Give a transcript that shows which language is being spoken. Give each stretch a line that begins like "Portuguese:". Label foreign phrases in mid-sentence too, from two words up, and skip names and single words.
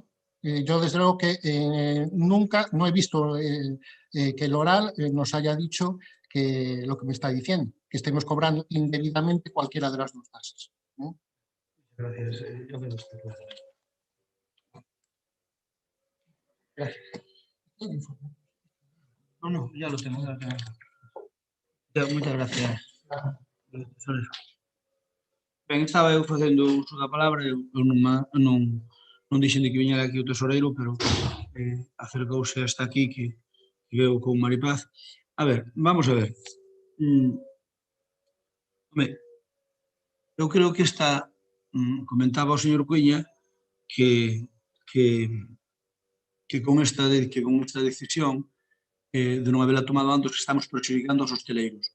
Spanish: Yo desde luego que nunca, no he visto que el oral nos haya dicho que lo que me está diciendo, que estemos cobrando indebidamente cualquiera de las dos tasas. Gracias. Yo veo usted. Gracias. No, ya lo tengo. Muchas gracias.
Galician: Ben, estaba eu facendo uso da palabra, eu non dixen de que viñera aquí o tesoreiro, pero acercouse hasta aquí que veo con Maripaz.
Spanish: A ver, vamos a ver.
Galician: Eu creo que comentaba o señor Cuiña que con esta decisión de non haberla tomado antes estamos prexudicando aos hosteleiros.